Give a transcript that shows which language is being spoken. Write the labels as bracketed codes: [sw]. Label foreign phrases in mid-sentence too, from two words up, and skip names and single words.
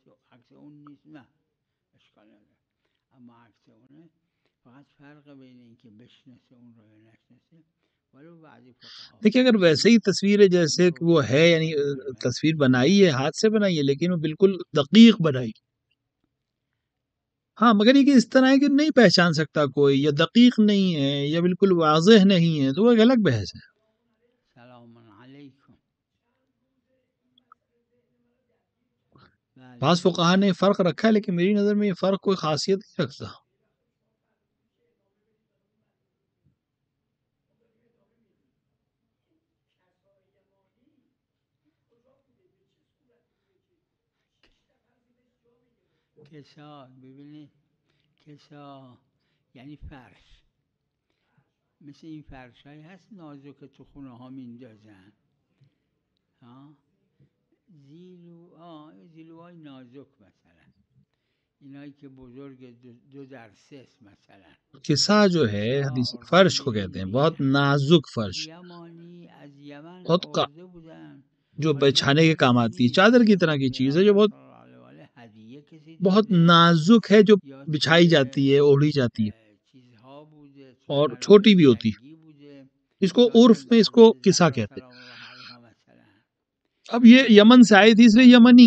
[ur] دیکھیں اگر ویسے ہی تصویر ہے جیسے کہ وہ ہے، یعنی تصویر بنائی ہے، ہاتھ سے بنائی ہے، لیکن وہ بالکل دقیق بنائی، ہاں، مگر یہ کہ اس طرح ہے کہ نہیں پہچان سکتا کوئی، یا دقیق نہیں ہے یا بالکل واضح نہیں ہے، تو وہ ایک الگ بحث ہے. بعض فقہا نے فرق رکھا ہے، لیکن میری نظر میں یہ فرق کوئی خاصیت نہیں رکھتا. [fa] کسا ببینید کسا یعنی فرش، مثل این فرش هایی هست نازک که تو خونه ها میندازن، زیلوهای نازک مثلا اینایی که بزرگ 2x3 مثلا. [ur] کسا جو ہے حدیث فرش کو کہتے ہیں، بہت نازک فرش، [fa] یمانی از یمن [ur] بہت [fa] آورده بودن [ur] جو بچھانے کے کام آتی ہے، چادر کی طرح کی چیز ہے جو بہت نازک ہے، جو بچھائی جاتی ہے، اوڑھی جاتی ہے اور چھوٹی بھی ہوتی ہے. اس کو عرف میں اس کو کسا کہتے ہیں. اب یہ یمن سے آئی تھی اس لیے یمنی.